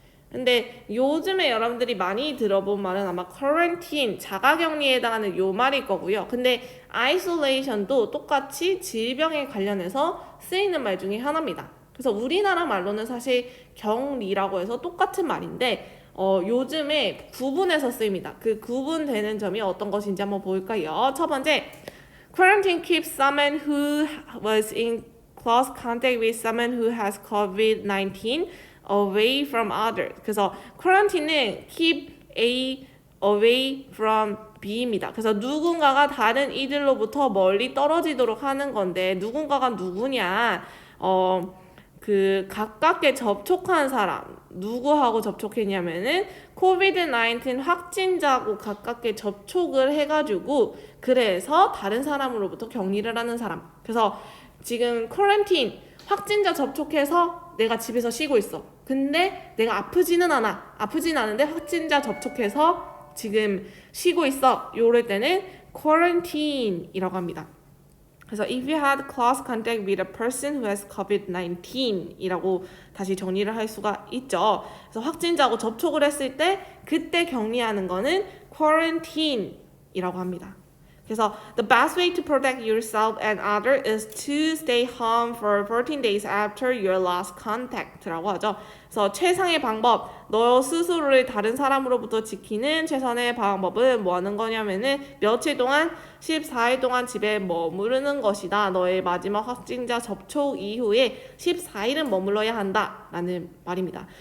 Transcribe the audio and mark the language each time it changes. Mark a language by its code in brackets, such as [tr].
[ko] 근데 요즘에 여러분들이 많이 들어본 말은 아마 quarantine, 자가격리에 해당하는 요 말일 거고요. 근데 isolation도 똑같이 질병에 관련해서 쓰이는 말 중에 하나입니다. 그래서 우리나라 말로는 사실 격리라고 해서 똑같은 말인데 요즘에 구분해서 쓰입니다. 그 구분되는 점이 어떤 것인지 한번 볼까요? 첫 번째, [en] quarantine keeps someone who was in close contact with someone who has COVID-19 away from others. [ko] 그래서 quarantine은 [en] keep A away from B [ko] 입니다. 그래서 누군가가 다른 이들로부터 멀리 떨어지도록 하는 건데 누군가가 누구냐? 그 가깝게 접촉한 사람 누구하고 접촉했냐면은 코비드-19 확진자하고 가깝게 접촉을 해가지고 그래서 다른 사람으로부터 격리를 하는 사람. 그래서 지금 쿼런틴 확진자 접촉해서 내가 집에서 쉬고 있어. 근데 내가 아프지는 않은데 확진자 접촉해서 지금 쉬고 있어. 요럴 때는 quarantine이라고 합니다. 그래서 [en] if you had close contact with a person who has COVID-19 [ko] 이라고 다시 정리를 할 수가 있죠. 그래서 확진자하고 접촉을 했을 때 그때 격리하는 거는 quarantine 이라고 합니다. 그래서 [en] the best way to protect yourself and others is to stay home for 14 days after your last contact라고 [ko] 하죠. 그래서 최상의 방법, 너 스스로를 다른 사람으로부터 지키는 최선의 방법은 뭐 하는 거냐면은 며칠 동안 14일 동안 집에 머무르는 것이다. 너의 마지막 확진자 접촉 이후에 14일은 머물러야 한다. 라는 말입니다.